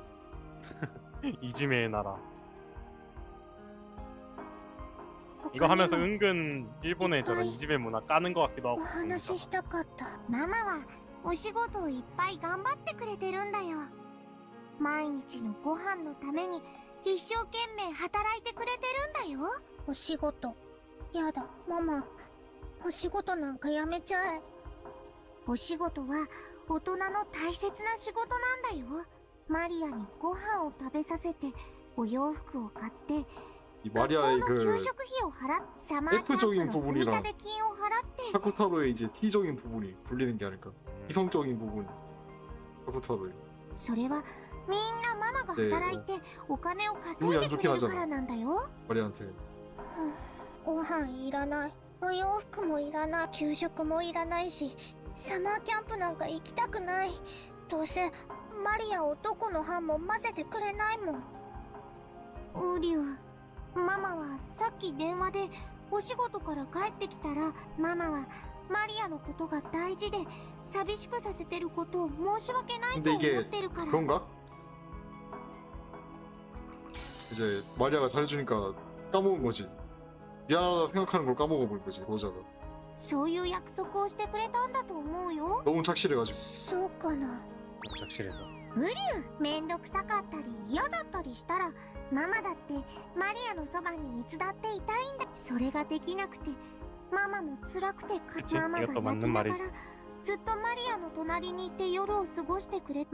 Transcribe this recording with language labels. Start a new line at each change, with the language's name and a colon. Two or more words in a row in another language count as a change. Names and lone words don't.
Korean: 이지메의 나라. 이거 하면서 은근 일본의 저런 이지메 문화 까는 것 같기도 하고.
Japanese: お話ししたかった。ママはお仕事をいっぱい頑張ってくれてるんだよ。毎日のご飯のために一生懸命働いてくれてるんだよ。お仕事。やだ、ママ。お仕事なんかやめちゃえ。お仕事は大人の大切な仕事なんだよ。マリアにご飯を食べさせて、お洋服を買って、
Korean: 이 마리아의 그 F적인 부분이랑 부분이랑 사쿠타로의 이제 T적인 부분이 불리는 게 아닐까. 이성적인 부분 사쿠타로의.
Japanese: それはみんなママが働いてお金を稼いでくれるからなんだよ。
Korean: 마리아한테.
Japanese: ご飯いらない。お洋服もいらない。給食もいらないし、サマーキャンプなんか行きたくない。どうせマリアをどこの班も混ぜてくれないもん。ウリュウ、 ママはさっき電話でお仕事から帰ってきたら、ママはマリアのことが大事で寂しくさせてることを申し訳ないと思ってるから。
Korean: 그런가? 이제 마리아가 잘해주니까 까먹은 거지. 미안하다 생각하는 걸 까먹어버린 거지, 로자가.
Japanese: そういう約束をしてくれたんだと思うよ。
Korean: 너무 착실해가지고.
Japanese: そうかな。
Korean: 착실해서.
Japanese: ウリュウ、めんどくさかったり嫌だったりしたら、ママだってマリアのそばにいつだっていたいんだ。それができなくて、ママも辛くて、ママが泣きながらずっとマリアの隣にいて夜を過ごしてくれ。